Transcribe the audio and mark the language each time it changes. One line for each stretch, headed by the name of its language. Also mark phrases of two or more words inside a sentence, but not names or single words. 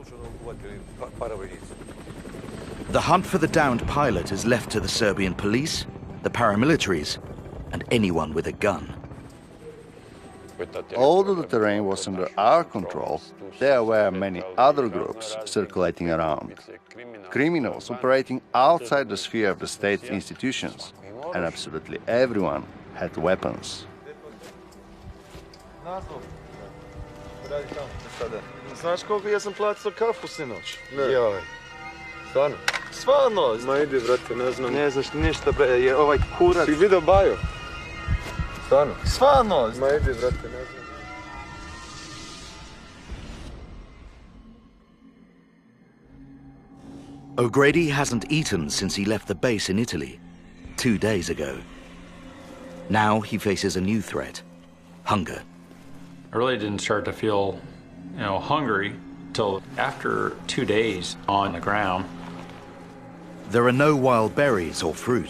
English: The hunt for the downed pilot is left to the Serbian police, the paramilitaries, and anyone with a gun. Although the terrain was under our control, there were many other groups circulating around. Criminals operating outside the sphere of the state's institutions, and absolutely everyone had weapons.
Serbian: Znaš koliko ja sam platio kafu sinoć? Joj. Stvarno? Stvarno? Ma idi, brate, ne znam. Ne znaš ništa, bre, je ovaj kurac. Si vidio Baju? Stvarno? Stvarno? Ma idi, brate, ne znam.
English: O'Grady hasn't eaten since he left the base in Italy 2 days ago. Now he faces a new threat: hunger. I really didn't start to feel, hungry till after 2 days on the ground. There are no wild berries or fruit.